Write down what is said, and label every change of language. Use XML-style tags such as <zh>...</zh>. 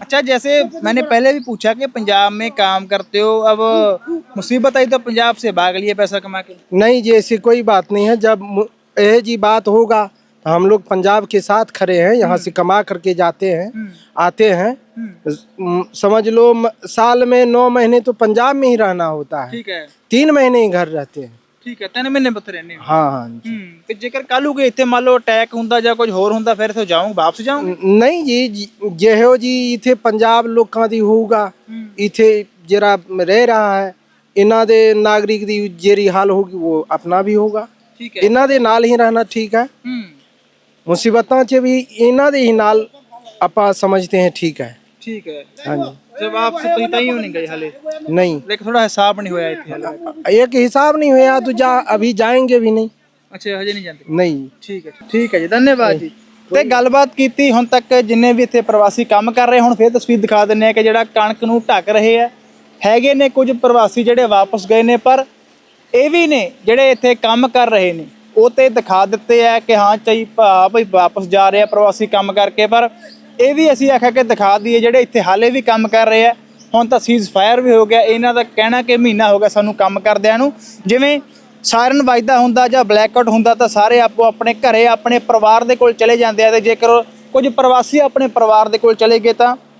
<hi>अच्छा जैसे मैंने पहले भी पूछा कि पंजाब में काम करते हो, अब मुसीबत आई तो पंजाब से भाग लिए पैसा कमा के? नहीं जी, ऐसी कोई बात नहीं है, जब यह जी बात होगा तो हम लोग पंजाब के साथ खड़े हैं, यहाँ से कमा करके जाते हैं, आते हैं। समझ लो साल में 9 महीने तो पंजाब में ही रहना होता है, ठीक है 3 महीने ही घर रहते हैं।</hi> <pa>ਠੀਕ ਹੈ 3 ਮਹੀਨੇ ਬੱਤ ਰਹਿੰਦੇ ਹੋ</pa> <hi>हाँ हाँ जी।</hi> <pa>ਤੇ ਜੇਕਰ ਕੱਲ ਨੂੰ ਕੋਈ ਇੱਥੇ ਮੰਨ ਲਓ ਅਟੈਕ ਹੁੰਦਾ ਜਾਂ ਕੁਝ ਹੋਰ ਹੁੰਦਾ ਫਿਰ ਇੱਥੋਂ ਜਾਓਗੇ ਵਾਪਸ ਜਾਓਗੇ</pa> <hi>नहीं जी,</hi> <pa>ਜਿਹੋ ਜੀ ਇੱਥੇ ਪੰਜਾਬ ਲੋਕਾਂ ਦੀ ਹੋਊਗਾ, ਇੱਥੇ ਜਿਹੜਾ ਰਹਿ ਰहा है, ਇਹਨਾਂ ਦੇ ਨਾਗਰਿਕ ਦੀ ਜਿਹੜੀ ਹਾਲ ਹੋਗੀ ਉਹ ਆਪਣਾ ਵੀ ਹੋਗਾ। ਠੀਕ ਹੈ ਇਹਨਾਂ ਦੇ ਨਾਲ ਹੀ ਰਹਿਣਾ ਠੀਕ ਹੈ। ਮੁਸੀਬਤਾਂ 'ਚ ਵੀ ਇਹਨਾਂ ਦੇ ਹੀ ਨਾਲ ਆਪਾਂ ਸਮਝਦੇ</pa> <hi>हैं ठीक है।</hi> <pa>ਠੀਕ ਹੈ</pa> <hi>हाँ जी।</hi> <pa>ਤੇ ਵਾਪਸ ਤੁਸੀਂ ਤਾਂ ਹੀ ਨਹੀਂ ਗਏ ਹਲੇ</pa> <hi>नहीं,</hi> <pa>ਲੇਕਿਨ ਥੋੜਾ ਹਿਸਾਬ ਨਹੀਂ ਹੋਇਆ ਇੱਥੇ ਹਲੇ</pa> <hi>एक हिसाब नहीं हुआ तो जा अभी जाएंगे भी नहीं।</hi> <pa>ਅੱਛਾ ਹਜੇ ਨਹੀਂ ਜਾਂਦੇ</pa> <hi>नहीं</hi> <pa>ਠੀਕ ਹੈ ਜੀ ਧੰਨਵਾਦ ਜੀ ਤੇ ਗੱਲਬਾਤ ਕੀਤੀ ਹੁਣ ਤੱਕ ਜਿੰਨੇ ਵੀ ਇੱਥੇ ਪ੍ਰਵਾਸੀ ਕੰਮ ਕਰ ਰਹੇ ਹੁਣ ਫਿਰ ਤਸਵੀਰ ਦਿਖਾ ਦਿੰਨੇ ਆ ਕਿ ਜਿਹੜਾ ਕਣਕ ਨੂੰ ਢੱਕ ਰਹੇ ਆ ਹੈਗੇ ਨੇ ਕੁਝ ਪ੍ਰਵਾਸੀ ਜਿਹੜੇ ਵਾਪਸ ਗਏ ਨੇ ਪਰ ਇਹ ਵੀ ਨੇ ਜਿਹੜੇ ਇੱਥੇ ਕੰਮ ਕਰ ਰਹੇ ਨੇ ਉਹ ਤੇ ਦਿਖਾ ਦਿੱਤੇ ਆ ਕਿ ਹਾਂ ਚਾਈ ਭਾਈ ਵਾਪਸ ਜਾ ਰਹੇ ਆ ਪ੍ਰਵਾਸੀ ਕੰਮ ਕਰਕੇ ਪਰ ਇਹ ਵੀ ਅਸੀਂ ਆਖਿਆ ਕਿ ਦਿਖਾ ਦਈਏ ਜਿਹੜੇ ਇੱਥੇ ਹਾਲੇ ਵੀ ਕੰਮ ਕਰ ਰਹੇ ਆ ਹੁਣ ਤਾਂ ਸੀਜ਼ ਫਾਇਰ ਵੀ ਹੋ ਗਿਆ ਇਹਨਾਂ ਦਾ ਕਹਿਣਾ ਕਿ ਮਹੀਨਾ ਹੋ ਗਿਆ ਸਾਨੂੰ ਕੰਮ ਕਰਦਿਆਂ ਨੂੰ ਜਿਵੇਂ ਸਾਇਰਨ ਵੱਜਦਾ ਹੁੰਦਾ ਜਾਂ ਬਲੈਕਆਊਟ ਹੁੰਦਾ ਤਾਂ ਸਾਰੇ ਆਪੋ ਆਪਣੇ ਘਰੇ ਆਪਣੇ ਪਰਿਵਾਰ ਦੇ ਕੋਲ ਚਲੇ ਜਾਂਦੇ ਆ ਤੇ ਜੇਕਰ ਕੁਝ ਪ੍ਰਵਾਸੀ ਆਪਣੇ ਪਰਿਵਾਰ ਦੇ ਕੋਲ ਚਲੇ ਗਏ ਤਾਂ</pa>